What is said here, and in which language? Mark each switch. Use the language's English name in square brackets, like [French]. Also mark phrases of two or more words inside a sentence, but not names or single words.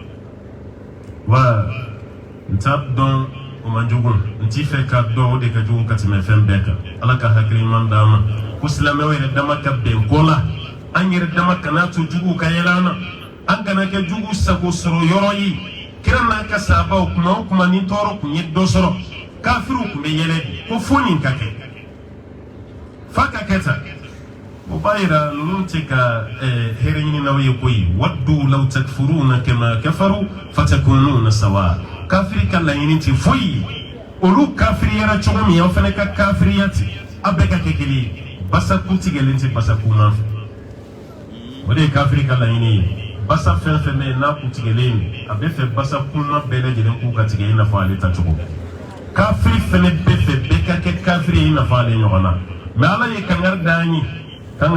[Bambara] wa n t'a dɔn o man jugu n t'i fɛ ka dɔn o de ka jugu ka tɛmɛ fɛn bɛɛ kan ala ka hakili ɲuman d'an ma ko silamɛw yɛrɛ dama ka bɛn ko la an yɛrɛ dama kana to juguw ka yɛlɛ an na an kana kɛ jugu sago sɔrɔ yɔrɔ ye kira n'a ka sahabaw kuma o kuma ni tɔɔrɔ kun ye dɔ sɔrɔ kafiriw kun bɛ yɛlɛ bi ko fo nin ka kɛ fa ka kɛ tan o b'a yira ninnu tɛ ka hɛrɛ ɲininaw ye koyi [Arabic] ودوا لو تكفرون كما كفروا فتكونون سواء [Bambara] kafiri ka laɲini tɛ foyi olu kafiriyara cogo min aw fana ka kafiriya ten a bɛɛ ka kɛ kelen ye basaku tigɛlen tɛ basaku ma fɛ o de ye kafiri ka laɲini ye basa fɛn fɛn bɛ yen n'a kun tigɛlen a bɛ fɛ basaku ma bɛɛ lajɛlen k'u ka tigɛ i n'a fɔ ale ta cogo kafiri fɛnɛ bɛ fɛ bɛɛ ka kɛ kafiri ye i n'a fɔ ale ɲɔgɔn na mɛ ala ye kangari d'an ye k'an